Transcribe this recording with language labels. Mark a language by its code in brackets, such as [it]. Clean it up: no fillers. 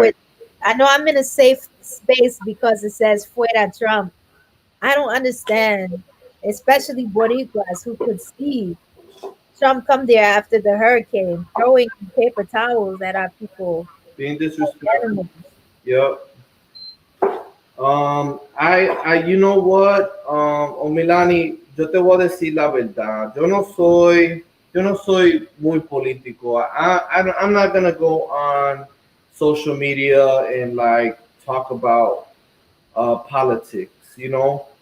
[en] Which I know I'm in a safe space because it says "Fuera Trump." I don't understand, especially Boricuas who could see Trump come there after the hurricane, throwing paper towels at our people, Being like disrespectful. animals. Yep. [es] You know what, Omilani, yo te voy a decir la verdad. Yo no soy muy político. [en] I'm not gonna go on social media and like talk about politics, you know.